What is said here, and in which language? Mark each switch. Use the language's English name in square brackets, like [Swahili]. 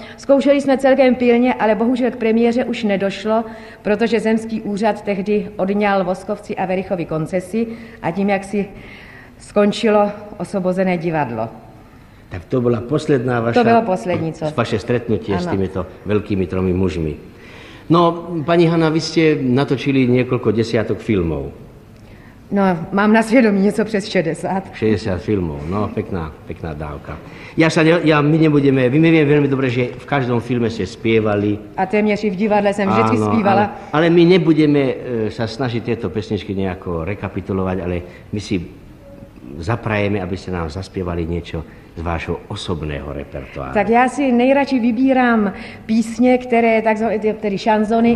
[Czech] Zkoušeli jsme celkem pilně, ale bohužel k premiéře už nedošlo, protože zemský úřad tehdy odňal Voskovci a Verichovi koncesi a tím, jak si skončilo Osvobozené divadlo. [Slovak] Tak to bola posledná vaša... [Czech] To bylo poslední, co? [Slovak] Vaše stretnutie [Czech] Ano. [Slovak] s týmito veľkými 3 mužmi. No, pani Hana, vy ste natočili niekoľko desiatok filmov. [Czech] No, mám na svědomí něco přes 60. [Slovak] 60 filmov, no, pekná dávka. My nebudeme, vy mi vieme veľmi dobre, že v každom filme ste spievali. [Czech] A téměř i v divadle jsem vždycky zpívala. [Slovak] Ale my nebudeme sa snažiť tieto pesničky nejako rekapitulovať, ale my si zaprajeme, aby ste nám zaspievali niečo z vášho osobného repertoáru. [Czech] Tak já si nejradši vybírám písně, které, tedy šanzony,